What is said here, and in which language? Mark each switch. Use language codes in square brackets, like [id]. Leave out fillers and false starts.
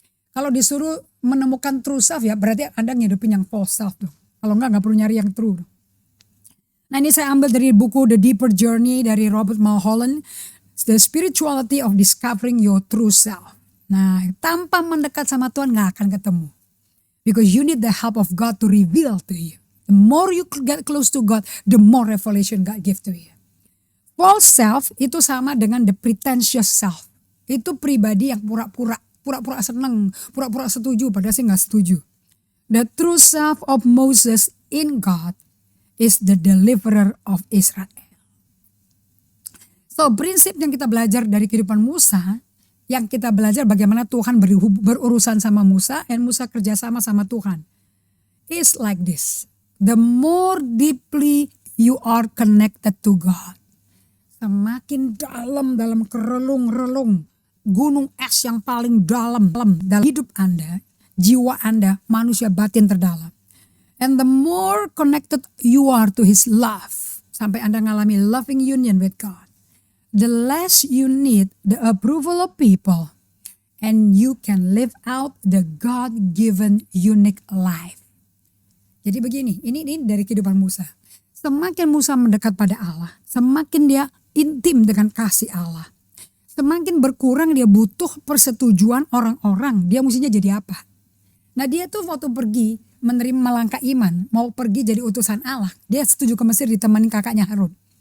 [id] Kalau disuruh menemukan true self ya berarti Anda ngidupin yang false self tuh. Kalau enggak perlu nyari yang true. Nah ini saya ambil dari buku The Deeper Journey dari Robert Mulholland, The Spirituality of Discovering Your True Self. Nah tanpa mendekat sama Tuhan gak akan ketemu. [en] Because you need the help of God to reveal to you. The more you get close to God, the more revelation God give to you. [id] False self itu sama dengan the pretentious self. Itu pribadi yang pura-pura seneng, pura-pura setuju padahal sih gak setuju. [en] The true self of Moses in God is the deliverer of Israel. [id] So prinsip yang kita belajar dari kehidupan Musa, yang kita belajar bagaimana Tuhan berurusan sama Musa dan Musa kerjasama sama Tuhan. [en] It's like this. The more deeply you are connected to God. [id] Semakin dalam kerelung-relung. Gunung es yang paling dalam hidup Anda. Jiwa Anda, manusia batin terdalam. [en] And the more connected you are to His love. [id] Sampai Anda ngalami [en] loving union with God. The less you need the approval of people and you can live out the God-given unique life. [id] Jadi begini, ini dari kehidupan Musa. Semakin Musa mendekat pada Allah, semakin dia intim dengan kasih Allah. Semakin berkurang dia butuh persetujuan orang-orang, dia mestinya jadi apa. Nah dia tuh waktu pergi menerima langkah iman, mau pergi jadi utusan Allah, dia setuju ke Mesir ditemani kakaknya Harun.